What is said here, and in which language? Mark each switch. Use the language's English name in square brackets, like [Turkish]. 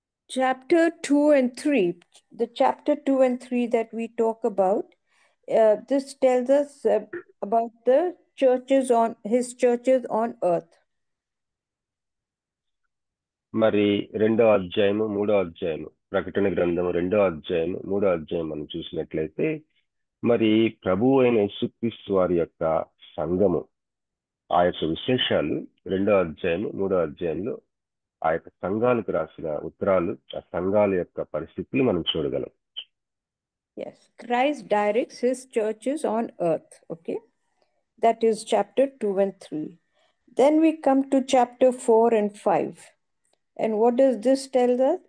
[English] Chapter 2 and 3, the chapter 2 and 3 that we talk about, this tells us about the churches his churches on earth. [Telugu] మరి 2వ అధ్యాయము 3వ అధ్యాయము ప్రకటన గ్రంథం 2వ అధ్యాయము 3వ అధ్యాయం మనం చూసినట్లయితే మరి ప్రభువు అయిన యేసుక్రీస్తు వారి యొక్క సంఘము, ఆ యొక్క విశేషాలు 2వ అధ్యాయము 3వ అధ్యాయంలో ఆ యొక్క సంఘాలకు రాసిన ఉత్తరాలు, ఆ సంఘాల యొక్క పరిస్థితులు మనం చూడగలం. [English] Yes, Christ directs his churches on earth. Okay, that is chapter 2 and 3. Then we come to chapter 4 and 5. And what does this tell us?